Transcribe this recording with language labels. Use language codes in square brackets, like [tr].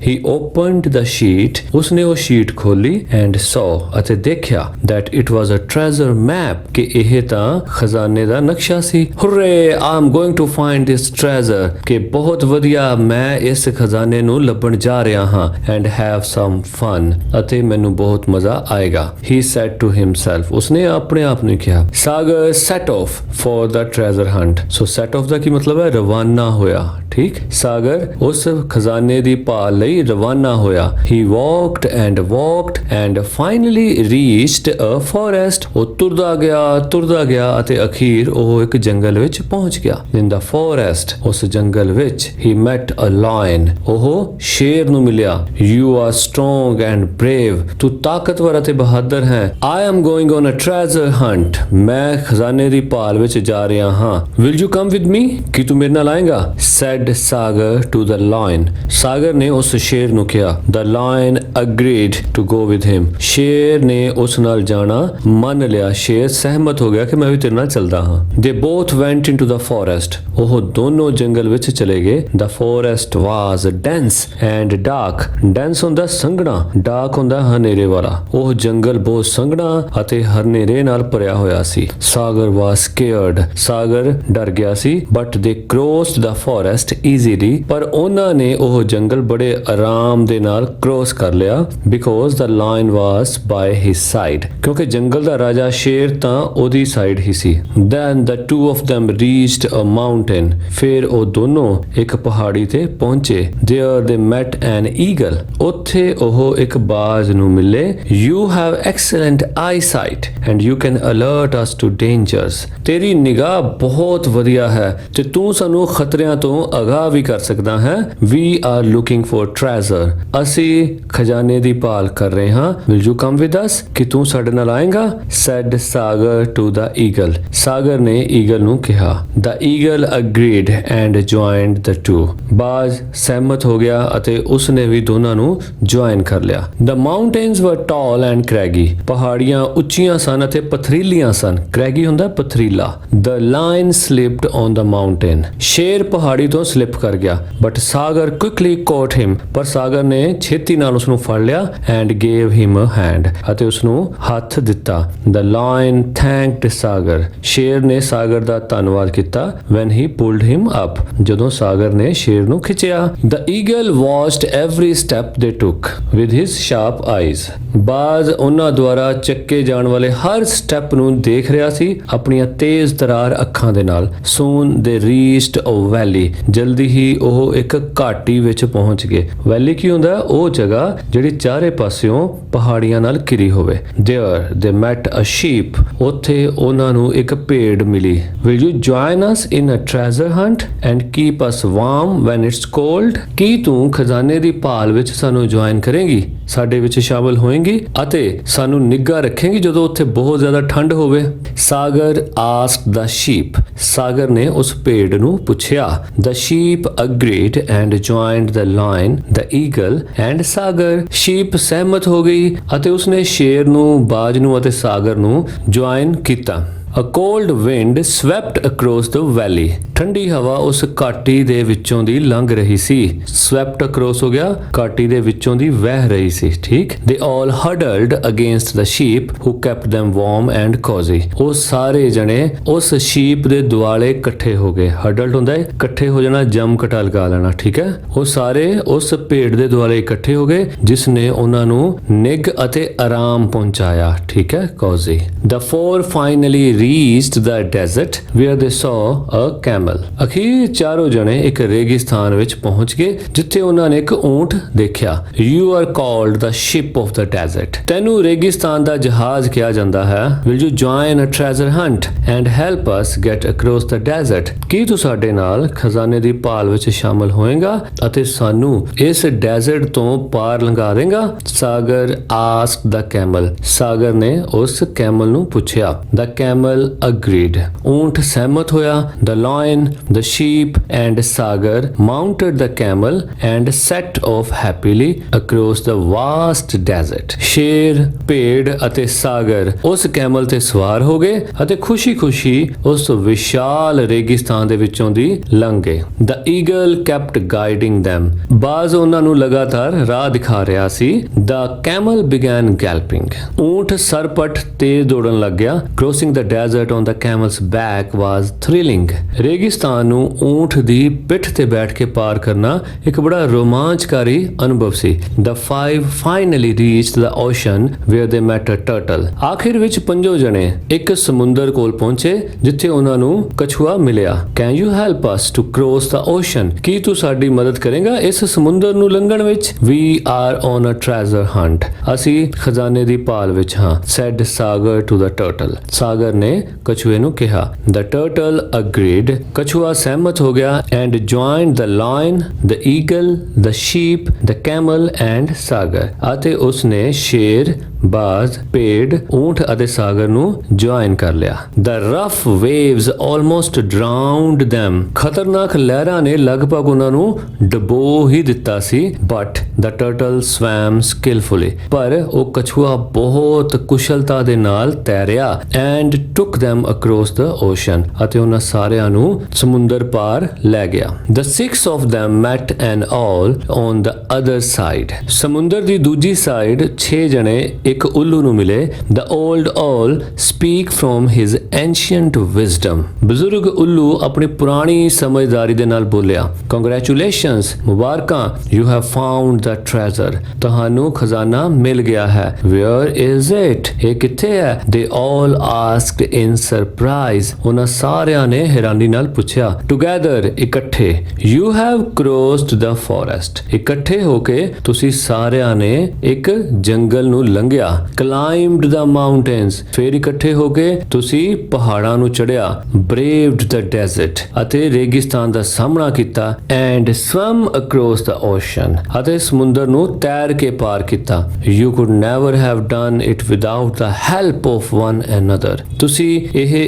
[en] He opened the sheet. [pa] ਉਸਨੇ ਉਹ sheet ਖੋਲੀ [en] and saw [pa] ਅਤੇ ਦੇਖਿਆ [en] that it was a treasure map [pa] ਕਿ ਇਹ ਤਾਂ ਖਜ਼ਾਨੇ ਦਾ ਨਕਸ਼ਾ ਸੀ। ਹੁਰੇ, [en] I am going to find this treasure [pa] ਕਿ ਬਹੁਤ ਵਧੀਆ, ਮੈਂ ਇਸ ਖਜ਼ਾਨੇ ਨੂੰ ਲੱਭਣ ਜਾ ਰਿਹਾ ਹਾਂ। [en] and have some fun [pa] ਅਤੇ ਮੈਨੂੰ ਬਹੁਤ ਮਜ਼ਾ ਆਏਗਾ। [en] he said to himself [pa] ਉਸਨੇ ਆਪਣੇ ਆਪ ਨੂੰ ਕਿਹਾ। ਸਾਗਰ [en] set off for the treasure hunt। [pa] So set off ਦਾ ਕੀ ਮਤਲਬ ਹੈ? ਰਵਾਨਾ ਹੋਇਆ। ਠੀਕ। ਸਾਗਰ ਉਸ ਖਜ਼ਾਨੇ ਦੀ ਭਾਲ ਲਈ ਰਵਾਨਾ ਹੋਇਆ। [en] he walked and finally reached a forest। [pa] ਉਹ ਤੁਰਦਾ ਗਿਆ ਅਤੇ ਅਖੀਰ ਉਹ ਇੱਕ ਜੰਗਲ ਵਿੱਚ ਪਹੁੰਚ ਗਿਆ। [en] in the forest [pa] ਉਸ ਜੰਗਲ ਵਿੱਚ [en] he met a lion। [pa] ਉਹ ਸ਼ੇਰ ਨੂੰ ਮਿਲਿਆ। [en] you are strong and brave [pa] ਤੂੰ ਤਾਕਤਵਰ ਅਤੇ ਬਹਾਦਰ ਹੈ। [en] I am going on a treasure hunt [pa] ਮੈਂ ਖਜ਼ਾਨੇ ਦੀ ਭਾਲ ਵਿੱਚ ਜਾ ਰਿਹਾ ਹਾਂ। [en] will you come with me [pa] ਕੀ ਤੂੰ ਮੇਰੇ ਨਾਲ ਆਏਗਾ? [en] said Sagar to the lion। [pa] ਸਾਗਰ ਨੇ ਉਸ ਸ਼ੇਰ ਨੂੰ ਕਿਹਾ। [en] the lion agreed to go with him। [pa] ਸ਼ੇਰ ਨੇ ਉਸ ਨਾਲ ਜਾਣਾ ਮੰਨ ਲਿਆ। ਸ਼ੇਰ ਸਹਿਮਤ ਹੋ ਗਿਆ ਕਿ ਮੈਂ ਵੀ ਤੇਰੇ ਨਾਲ ਚੱਲਦਾ ਹਾਂ। [en] they both went into the forest। [pa] ਉਹ ਦੋਨੋਂ ਜੰਗਲ ਵਿੱਚ ਚਲੇ ਗਏ। [en] the forest was dense and dark। [pa] dense ਹੁੰਦਾ ਸੰਘਣਾ, dark ਹੁੰਦਾ ਹਨੇਰੇ ਵਾਲਾ। ਉਹ ਜੰਗਲ ਬਹੁਤ ਸੰਘਣਾ ਅਤੇ ਹਨੇਰੇ ਨਾਲ ਭਰਿਆ ਹੋਇਆ ਸੀ। ਸਾਗਰ [en] was scared। [pa] ਸਾਗਰ ਡਰ ਗਿਆ ਸੀ। [en] but they crossed the forest easily। [pa] ਪਰ ਉਹਨਾਂ ਨੇ ਉਹ ਜੰਗਲ ਬੜੇ ਆਰਾਮ ਦੇ ਨਾਲ ਕ੍ਰੋਸ ਕਰ ਲਿਆ। [en] because the lion was by his side [pa] ਕਿਉਂਕਿ ਜੰਗਲ ਦਾ ਰਾਜਾ ਸ਼ੇਰ ਤਾਂ ਉਹਦੀ side he ਸੀ। [en] then the two of them reached a mountain। [pa] ਫਿਰ ਉਹ ਦੋਨੋਂ ਇੱਕ ਪਹਾੜੀ ਤੇ ਪਹੁੰਚੇ। [en] there they met an eagle। [pa] ਉੱਥੇ ਉਹ ਇੱਕ ਬਾਜ਼ ਨੂੰ ਮਿਲੇ। [en] you have excellent eyesight and you can alert us to dangers। [pa] ਤੇਰੀ ਨਿਗਾਹ ਬਹੁਤ ਵਧੀਆ ਹੈ ਤੇ ਤੂੰ ਸਾਨੂੰ ਖਤਰਿਆਂ ਤੋਂ ਅਗਾਹ ਵੀ ਕਰ ਸਕਦਾ ਹੈ। [en] we are looking for treasure [pa] ਅਸੀਂ ਖਜ਼ਾਨੇ ਦੀ ਭਾਲ ਕਰ ਰਹੇ ਹਾਂ। [en] will you come with us [pa] ਕਿ ਤੂੰ ਸਾਡੇ ਨਾਲ ਆਏਗਾ? [en] said Sagar to the eagle। [pa] ਸਾਗਰ ਨੇ ਈਗਲ ਨੂੰ ਕਿਹਾ। [en] the eagle agreed and joined the two। Two. [pa] ਬਾਜ਼ ਸਹਿਮਤ ਹੋ ਗਿਆ ਅਤੇ ਉਸਨੇ ਵੀ ਦੋਨਾਂ ਨੂੰ ਜੁਆਇਨ ਕਰ ਲਿਆ। [en] The mountains were tall and craggy. [pa] ਪਹਾੜੀਆਂ ਉੱਚੀਆਂ ਸਨ ਅਤੇ ਪਥਰੀਲੀਆਂ ਸਨ। ਕ੍ਰੈਗੀ ਹੁੰਦਾ ਪਥਰੀਲਾ। [en] The lion slipped on the mountain. [pa] ਸ਼ੇਰ ਪਹਾੜੀ ਤੋਂ ਸਲਿਪ ਕਰ ਗਿਆ, [en] But Sagar quickly caught him. [pa] ਪਰ ਸਾਗਰ ਨੇ ਛੇਤੀ ਨਾਲ ਉਸ ਨੂੰ ਫੜ ਲਿਆ [en] And gave him a hand. [pa] ਅਤੇ ਉਸ ਨੂੰ ਹੱਥ ਦਿੱਤਾ। [en] The lion thanked Sagar. [pa] ਸ਼ੇਰ ਨੇ ਸਾਗਰ ਦਾ ਧੰਨਵਾਦ ਕੀਤਾ [en] when he pulled him up। [pa] ਜਦੋਂ ਸਾਗਰ ਨੇ ਸ਼ੇਰ ਨੂੰ ਖਿੱਚਿਆ। [en] The eagle watched every step they took with his sharp eyes। [pa] ਬਾਜ਼ ਉਹਨਾਂ ਦੁਆਰਾ ਚੱਕੇ ਜਾਣ ਵਾਲੇ ਹਰ ਸਟੈਪ ਨੂੰ ਦੇਖ ਰਿਹਾ ਸੀ ਆਪਣੀਆਂ ਤੇਜ਼ ਤਰਾਰ ਅੱਖਾਂ ਦੇ ਨਾਲ। [en] Soon they reached a valley। [pa] ਜਲਦੀ ਹੀ ਉਹ ਇੱਕ ਘਾਟੀ ਵਿੱਚ ਪਹੁੰਚ ਗਏ। ਵੈਲੀ ਕੀ ਹੁੰਦਾ? ਉਹ ਜਗ੍ਹਾ ਜਿਹੜੀ ਚਾਰੇ ਪਾਸਿਓਂ ਪਹਾੜੀਆਂ ਨਾਲ ਘਿਰੀ ਹੋਵੇ। [en] There they met a sheep। [pa] ਉੱਥੇ ਉਹਨਾਂ ਨੂੰ ਇੱਕ ਭੇਡ ਮਿਲੀ। [en] Will you join us in a treasure hunt and keep us warm when it's cold? [pa] ਕੀ ਤੂੰ ਖਜ਼ਾਨੇ ਦੀ ਭਾਲ ਵਿੱਚ ਸਾਨੂੰ ਜੁਆਇਨ ਕਰੇਂਗੀ, ਸਾਡੇ ਵਿੱਚ ਸ਼ਾਮਲ ਹੋਏਂਗੀ ਅਤੇ ਸਾਨੂੰ ਨਿੱਘਾ ਰੱਖੇਂਗੀ ਜਦੋਂ ਉੱਥੇ ਬਹੁਤ ਜ਼ਿਆਦਾ ਠੰਡ ਹੋਵੇ? ਸਾਗਰ [en] asked the sheep। [pa] ਸਾਗਰ ਨੇ ਉਸ ਭੇਡ ਨੂੰ ਪੁੱਛਿਆ। [en] The sheep agreed and joined the lion, the eagle and Sagar. [pa] sheep ਸਹਿਮਤ ਹੋ ਗਈ ਅਤੇ ਉਸਨੇ ਸ਼ੇਰ ਨੂੰ, ਬਾਜ ਨੂੰ ਅਤੇ ਸਾਗਰ ਨੂੰ ਜੁਆਇਨ ਕੀਤਾ। [en] A cold wind swept across the valley। [pa] ਠੰਡੀ ਹਵਾ ਉਸ ਘਾਟੀ ਦੇ ਵਿੱਚੋਂ ਦੀ ਲੰਘ ਰਹੀ ਸੀ। swept across ਹੋ ਗਿਆ, ਘਾਟੀ ਦੇ ਵਿੱਚੋਂ ਦੀ ਵਹਿ ਰਹੀ ਸੀ। ਠੀਕ। [en] They all huddled against the sheep who kept them warm and cozy। [pa] ਉਹ ਸਾਰੇ ਜਣੇ ਉਸ sheep ਦੇ ਦੁਆਲੇ ਇਕੱਠੇ ਹੋ ਗਏ। huddled ਹੁੰਦਾ ਹੈ ਇਕੱਠੇ ਹੋ ਜਾਣਾ, ਜੰਮ ਘਟਾ ਲਗਾ ਲੈਣਾ। ਠੀਕ ਹੈ। ਉਹ ਸਾਰੇ ਉਸ ਭੇਡ ਦੇ ਦੁਆਲੇ ਇਕੱਠੇ ਹੋ ਗਏ ਜਿਸ ਨੇ ਉਹਨਾਂ ਨੂੰ ਨਿੱਘ ਅਤੇ ਆਰਾਮ ਪਹੁੰਚਾਇਆ। ਠੀਕ ਹੈ। cozy। [en] The four finally reached the desert where they saw a camel। [pa] ਅਖੀਰ ਚਾਰੋਂ ਜਣੇ ਇੱਕ ਰੇਗਿਸਤਾਨ ਵਿੱਚ ਪਹੁੰਚ ਗਏ ਜਿੱਥੇ ਉਹਨਾਂ ਨੇ ਇੱਕ ਊਂਟ ਦੇਖਿਆ। [en] You are called the ship of the desert। [pa] ਤੈਨੂੰ ਰੇਗਿਸਤਾਨ ਦਾ ਜਹਾਜ਼ ਕਿਹਾ ਜਾਂਦਾ ਹੈ। [en] Will you join a treasure hunt and help us get across the desert? [pa] ਕੀ ਤੂੰ ਸਾਡੇ ਨਾਲ ਖਜ਼ਾਨੇ ਦੀ ਭਾਲ ਵਿੱਚ ਸ਼ਾਮਲ ਹੋਏਗਾ ਅਤੇ ਸਾਨੂੰ ਇਸ ਡੈਜ਼ਰਟ ਤੋਂ ਪਾਰ ਲੰਘਾ ਦੇਗਾ? [en] Sagar asked the camel। [pa] ਸਾਗਰ ਨੇ ਉਸ ਕੈਮਲ ਨੂੰ ਪੁੱਛਿਆ। [en] The camel agreed। [pa] ਊਂਟ ਸਹਿਮਤ ਹੋਇਆ। [en] The lion, the sheep and Sagar mounted the camel and set off happily across the vast desert। [pa] ਸ਼ੇਰ, ਭੇਡ ਅਤੇ ਸਾਗਰ ਉਸ ਕੈਮਲ ਤੇ ਸਵਾਰ ਹੋ ਗਏ ਅਤੇ ਖੁਸ਼ੀ-ਖੁਸ਼ੀ ਉਸ ਵਿਸ਼ਾਲ ਰੇਗਿਸਤਾਨ ਦੇ ਵਿੱਚੋਂ ਦੀ ਲੰਘ ਗਏ। [en] The eagle kept guiding them। [pa] ਬਾਜ਼ ਉਹਨਾਂ ਨੂੰ ਲਗਾਤਾਰ ਰਾਹ ਦਿਖਾ ਰਿਹਾ ਸੀ। [en] The camel began galloping। [pa] ਊਂਟ ਸਰਪਟ ਤੇਜ਼ ਦੌੜਨ ਲੱਗ ਗਿਆ। [en] Crossing the desert on the camel's back was thrilling। [pa] ਰੇਗਿਸਤਾਨ ਨੂੰ ਊਂਟ ਦੀ ਪਿੱਠ ਤੇ ਬੈਠ ਕੇ ਪਾਰ ਕਰਨਾ ਇੱਕ ਬੜਾ ਰੋਮਾਂਚਕਾਰੀ ਅਨੁਭਵ ਸੀ। [en] The five finally reached the ocean where they met a turtle। [pa] ਆਖਿਰ ਵਿੱਚ ਪੰਜੋ ਜਣੇ ਇੱਕ ਸਮੁੰਦਰ ਕੋਲ ਪਹੁੰਚੇ ਜਿੱਥੇ ਉਹਨਾਂ ਨੂੰ ਕਛੂਆ ਮਿਲਿਆ। [en] Can you help us to cross the ocean? [pa] ਕੀ ਤੂੰ ਸਾਡੀ ਮਦਦ ਕਰੇਗਾ ਇਸ ਸਮੁੰਦਰ ਨੂੰ ਲੰਘਣ ਵਿੱਚ? [en] We are on a treasure hunt। [pa] ਅਸੀਂ ਖਜ਼ਾਨੇ ਦੀ ਭਾਲ ਵਿੱਚ ਹਾਂ, [en] said Sagar to the turtle। [pa] ਸਾਗਰ ਨੇ ਕਛੂਏ ਨੂੰ ਕਿਹਾ। [en] The turtle agreed। [pa] ਕਛੂਆ ਸਹਿਮਤ ਹੋ ਗਿਆ [en] and joined the lion, the eagle, the sheep, the camel and Sagar. [pa] ਅਤੇ ਉਸਨੇ ਸ਼ੇਰ, ਬਾਜ਼, ਭੇਡ, ਊਂਟ ਅਤੇ ਸਾਗਰ ਨੂੰ ਜੁਆਇਨ ਕਰ ਲਿਆ। [en] The rough waves almost drowned them। [pa] ਖਤਰਨਾਕ ਲਹਿਰਾਂ ਨੇ ਲਗਭਗ ਉਹਨਾਂ ਨੂੰ ਡੁਬੋ ਹੀ ਦਿੱਤਾ ਸੀ। [en] But the turtle swam skillfully। [pa] ਪਰ ਉਹ ਕਛੂਆ ਬਹੁਤ ਕੁਸ਼ਲਤਾ ਦੇ ਨਾਲ ਤੈਰਿਆ [en] and took them across the ocean। [pa] ਅਤੇ ਉਹਨਾਂ ਸਾਰਿਆਂ ਨੂੰ ਸਮੁੰਦਰ ਪਾਰ ਲੈ ਗਿਆ। [en] The six of them met an owl on the other side। [pa] ਸਮੁੰਦਰ ਦੀ ਦੂਜੀ ਸਾਈਡ 6 ਜਣੇ ਇੱਕ ਉੱਲੂ ਨੂੰ ਮਿਲੇ। [en] The old owl speak from his ancient wisdom। [pa] ਬਜ਼ੁਰਗ ਉੱਲੂ ਆਪਣੀ ਪੁਰਾਣੀ ਸਮਝਦਾਰੀ ਦੇ ਨਾਲ ਬੋਲਿਆ। [en] Congratulations, [pa] ਮੁਬਾਰਕਾਂ, [en] you have found the treasure। [pa] ਤੁਹਾਨੂੰ ਖਜ਼ਾਨਾ ਮਿਲ ਗਿਆ ਹੈ। [en] Where is it? [pa] ਇਹ ਕਿੱਥੇ ਹੈ? [en] They all asked in surprise। [pa] ਉਹਨਾਂ ਸਾਰਿਆਂ ਨੇ ਹੈਰਾਨੀ ਨਾਲ ਪੁੱਛਿਆ। [en] Together, [pa] ਇਕੱਠੇ। [en] You have crossed the forest। [pa] ਇਕੱਠੇ ਹੋ ਕੇ ਤੁਸੀਂ ਸਾਰਿਆਂ ਨੇ ਇੱਕ ਜੰਗਲ ਨੂੰ ਲੰਘਿਆ। [en] ਗਿਆ climbed the mountains [pa] ਫਿਰ ਇਕੱਠੇ ਹੋ ਕੇ ਤੁਸੀਂ ਪਹਾੜਾਂ ਨੂੰ ਚੜਿਆ [en] braved the desert [pa] ਅਤੇ ਰੇਗਿਸਤਾਨ ਦਾ ਸਾਹਮਣਾ ਕੀਤਾ [en] and swam across the ocean [pa] ਅਤੇ ਸਮੁੰਦਰ ਨੂੰ ਤੈਰ ਕੇ ਪਾਰ ਕੀਤਾ [en] you could never have done it without the help of one another [pa] ਤੁਸੀਂ ਇਹ